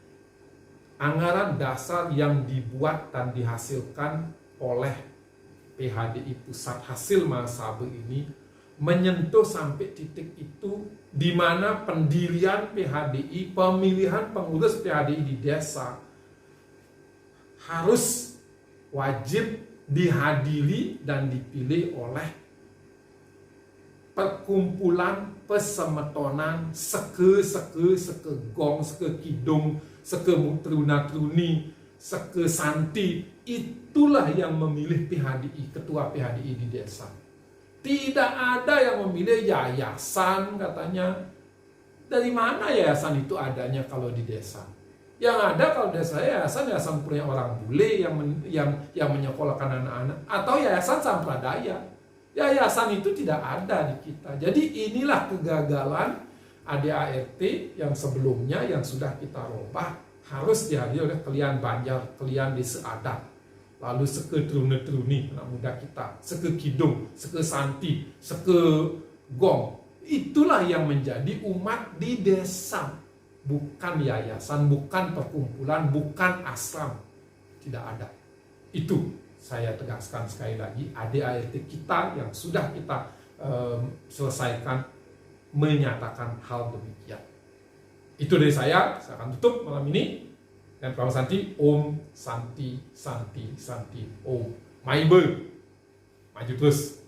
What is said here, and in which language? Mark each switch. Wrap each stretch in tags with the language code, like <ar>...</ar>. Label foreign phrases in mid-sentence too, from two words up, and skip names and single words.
<id>Anggaran dasar yang dibuat dan dihasilkan oleh PHDI pusat hasil Mahasabe ini menyentuh sampai titik itu di mana pendirian PHDI, pemilihan pengurus PHDI di desa harus wajib dihadiri dan dipilih oleh perkumpulan pesemetonan seke gong, seke kidung, seke truna truni, seke santi itulah yang memilih PHDI, ketua PHDI di desa. Tidak ada yang memilih yayasan katanya. Dari mana yayasan itu adanya kalau di desa? Yang ada kalau desa yayasan punya orang bule yang menyekolahkan anak-anak, atau yayasan sampradaya. Yayasan itu tidak ada di kita. Jadi inilah kegagalan ADART yang sebelumnya yang sudah kita robah, harus dihadiri oleh kalian Banjar, kalian desa adat, lalu seke trune-truni anak muda kita, seke kidung, seke santi, seke gong. Itulah yang menjadi umat di desa, bukan yayasan, bukan perkumpulan, bukan asram. Tidak ada. Itu saya tegaskan sekali lagi, ADART kita yang sudah kita selesaikan menyatakan hal demikian. Itu dari saya akan tutup malam ini. Dan Pramu Santi,</id> <sa>Om Santi Santi Santi Om.</sa> <id>Maibe, maju terus.</id>